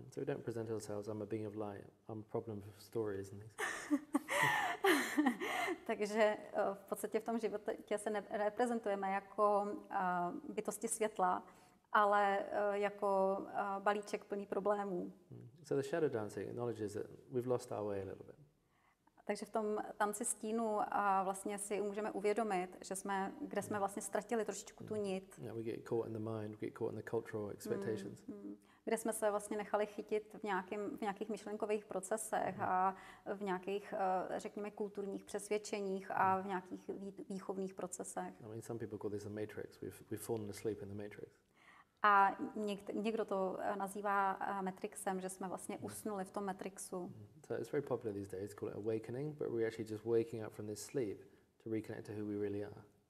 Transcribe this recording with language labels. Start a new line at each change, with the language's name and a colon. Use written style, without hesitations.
English: So we don't present ourselves, I'm a being of light, I'm a problem of stories and things.
Czech: Takže v podstatě v tom životě se nereprezentujeme jako bytosti světla, ale jako balíček plný problémů.
English: So the shadow dancing acknowledges that we've lost our way a little bit.
Czech: Takže v tom tanci stínu vlastně si můžeme uvědomit, kde jsme vlastně ztratili trošičku tu nit.
English: Yeah, we get caught in the mind, we get caught in the cultural expectations.
Czech: Kde jsme se vlastně nechali chytit v nějakých myšlenkových procesech a v nějakých, řekněme, kulturních přesvědčeních a v nějakých výchovných procesech.
English: I mean, some people call this a matrix. We've fallen asleep in the matrix.
Czech: A někdo to nazývá matrixem, že jsme vlastně usnuli v tom matrixu.
English: So it's very popular these days to call it awakening, but we're actually just waking up from this sleep to reconnect to who we really are.